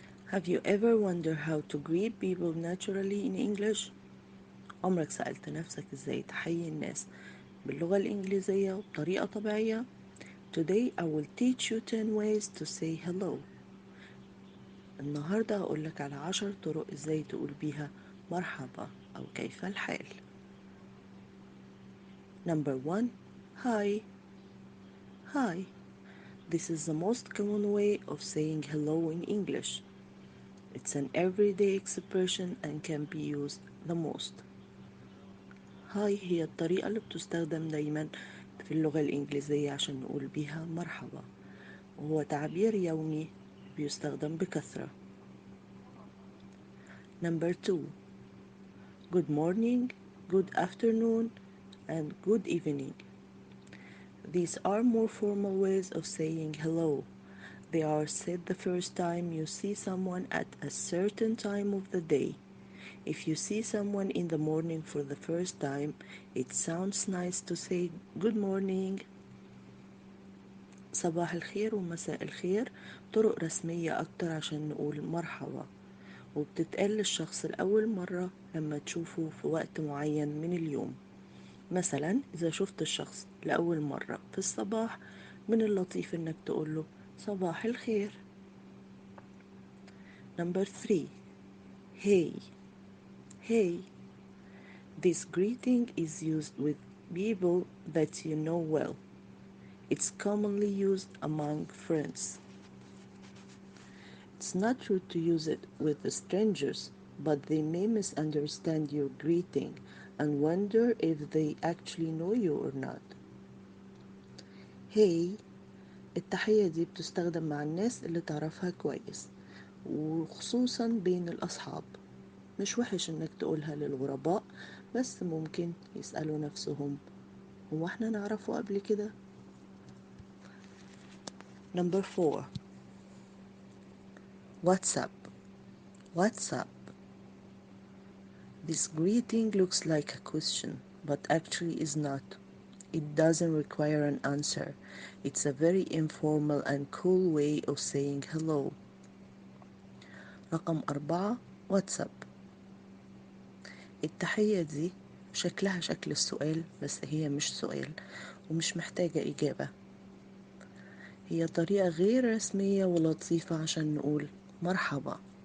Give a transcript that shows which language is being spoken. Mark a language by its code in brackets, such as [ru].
[en] Have you ever wondered how to greet people naturally in English? [ar] عمرك سألت نفسك ازاي تحيي الناس باللغة الإنجليزية وبطريقة طبيعية؟ [en] Today I will teach you 10 ways to say hello. [ar] النهاردة هقولك على 10 طرق ازاي تقول بيها مرحبا أو كيف الحال. [en] Number 1. Hi. Hi. This is the most common way of saying hello in English. It's an everyday expression and can be used the most. [ar] هاي هي الطريقة اللي بتستخدم دايما في اللغة الإنجليزية عشان نقول بيها مرحبا، وهو تعبير يومي بيستخدم بكثرة. [en] Number 2. Good morning, good afternoon, and good evening. These are more formal ways of saying hello. They are said the first time you see someone at a certain time of the day. If you see someone in the morning for the first time, it sounds nice to say good morning. [ar] صباح الخير ومساء الخير طرق رسمية أكتر عشان نقول مرحبا، وبتتقال للشخص لأول مرة لما تشوفه في وقت معين من اليوم. مثلا إذا شفت الشخص لأول مرة في الصباح، من اللطيف إنك تقوله صباح الخير. [en] Number 3. Hey. Hey. This greeting is used with people that you know well. It's commonly used among friends. It's not rude to use it with the strangers, but they may misunderstand your greeting and wonder if they actually know you or not. Hey. [ar] التحية دي بتستخدم مع الناس اللي تعرفها كويس، وخصوصا بين الأصحاب. مش وحش إنك تقولها للغرباء، بس ممكن يسألوا نفسهم هو احنا نعرفه قبل كده؟ [en] Number 4. What's up? What's up? This greeting looks like a question, but actually is not. It doesn't require an answer. It's a very informal and cool way of saying hello. [ar] رقم 4. واتساب. التحية دي شكلها شكل السؤال، بس هي مش سؤال ومش محتاجة إجابة. هي طريقة غير رسمية ولطيفة عشان نقول مرحبا.